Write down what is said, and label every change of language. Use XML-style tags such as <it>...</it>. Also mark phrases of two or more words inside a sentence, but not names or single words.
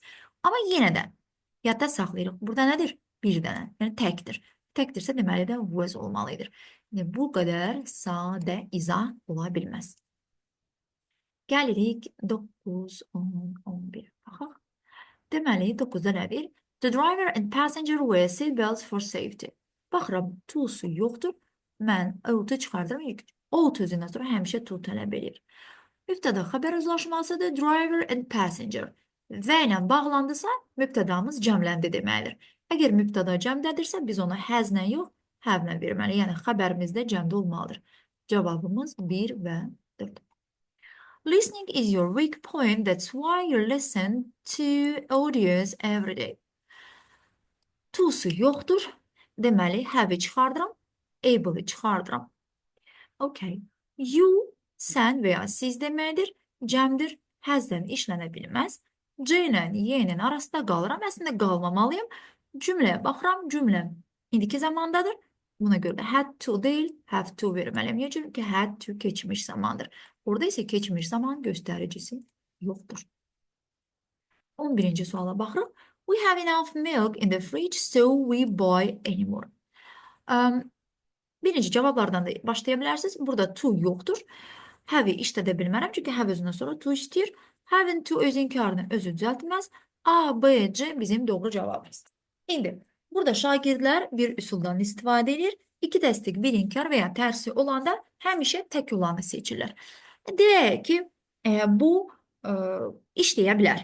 <az>Amma yenə də yadda saxlayırıq. Burada nədir? Bir dənə, yəni təkdir. Təkdirsə deməli də was olmalıdır. Yəni, bu qədər sadə izah ola bilməz. Gəlirik 9, 10, 11. Baxaq. Deməli, 9-da nədir?</az> <en>The driver and passenger wear seatbelts for safety.</en> <az>Baxıram, to-su yoxdur. Mən ought-u çıxardıram. Ought özündən sonra həmişə to tələb edir. Mübtəda xəbər uzlaşmasıdır.</az> <en>Driver and passenger.</en> <az>Və ilə bağlandısa, mübtədamız cəmləndi deməlidir. Əgər mübtəda cəmdədirsə, biz ona həzlə yox, həvlə verməli. Yəni, xəbərimizdə cəmdə olmalıdır. Cavabımız 1 və 4.</az> <en>Listening is your weak point. That's why you listen to audios every day.</en> <az>To-su yoxdur. Deməli, have-i çıxardıram. Able-i çıxardıram. Okay. You, sən və ya siz deməkdir. Cəmdir. Həzdən işlənə bilməz. C ilə Y-nin arasında qalıram. Əslində qalmamalıyım. Cümləyə baxıram. Cümləm indiki zamandadır. Buna görə də</az> <en>had to</en> <az>deyil,</az> <en>have to</en> <az>verməliyim. Niyə? Çünki</az> <en>had to</en> <az>keçmiş zamandır. Orada isə keçmiş zaman göstəricisi yoxdur. 11-ci suala baxırıq. We have enough milk in the fridge, so we buy anymore. Birinci cavablardan da başlaya bilərsiniz. Burada to yoxdur. Have-i işlədə bilmərəm, çünki have özündən sonra to istəyir.</az> <en>Having to</en> <az>öz inkarını özü düzəltməz. A, B, C bizim doğru cavabımız. İndi, burada şagirdlər bir üsuldan istifadə edir. İki təsdiq, bir inkar və ya tərsi olanda həmişə tək olanı seçirlər. Deyək ki, bu işləyə bilər.</az>